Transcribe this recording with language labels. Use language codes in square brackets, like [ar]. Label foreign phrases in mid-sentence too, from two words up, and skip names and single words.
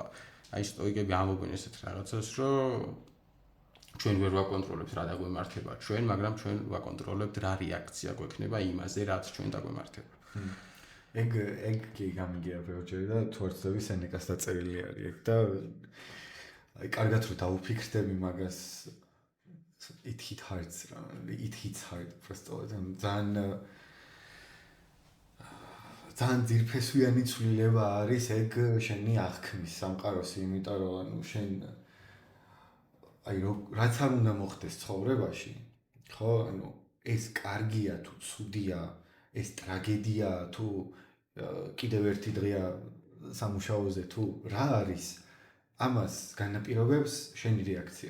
[ka] აი სტოიკები ამბობენ ესეთ რაღაცას, რომ ჩვენ ვერ ვაკონტროლებთ რა დაგვემართება ჩვენ, მაგრამ ჩვენ ვაკონტროლებთ რა რეაქცია გვექნება იმაზე, რაც ჩვენ დაგვემართება. ეგ კი გამიგია ბევრჯერ და თუ არ ვცდები სენეკას დაწერილი არის ეგ და აი კარგად რომ დაუფიქრდები მაგას [en] it hits hard [ka] просто ძალიან ძირფესვიანი ცვლილება არის ეგ შენი აღქმის სამყაროსი, იმიტომ რომ ანუ შენ აი რაც არ უნდა მოხდეს ცხოვრებაში, ხო, ანუ ეს კარგია თუ ცუდია, ეს ტრაგედია თუ კიდევ ერთი დღეა სამუშაოზე თუ რა არის, ამას განაპირობებს შენი რეაქცია.